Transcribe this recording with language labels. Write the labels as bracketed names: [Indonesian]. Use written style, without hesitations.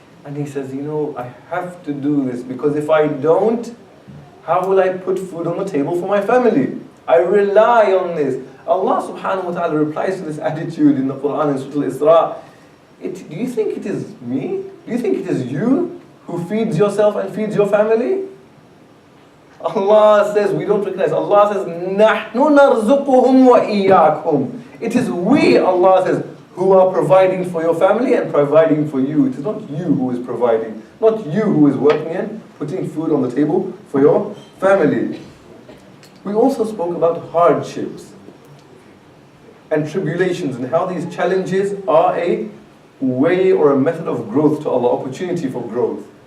[English] And he says, you know, I have to do this because if I don't, how will I put food on the table for my family? I rely on this. Allah subhanahu wa ta'ala replies to this attitude in the Quran in Surah Al-Isra. Do you think it is me? Do you think it is you who feeds yourself and feeds your family? Allah says, we don't recognize. Allah says, [Arabic] نَحْنُ نَرْزُقُهُمْ وَإِيَّاكُمْ. [English] It is we, Allah says, who are providing for your family and providing for you. It is not you who is providing, not you who is working and putting food on the table for your family. We also spoke about hardships and tribulations and how these challenges are a way or a method of growth to Allah, opportunity for growth.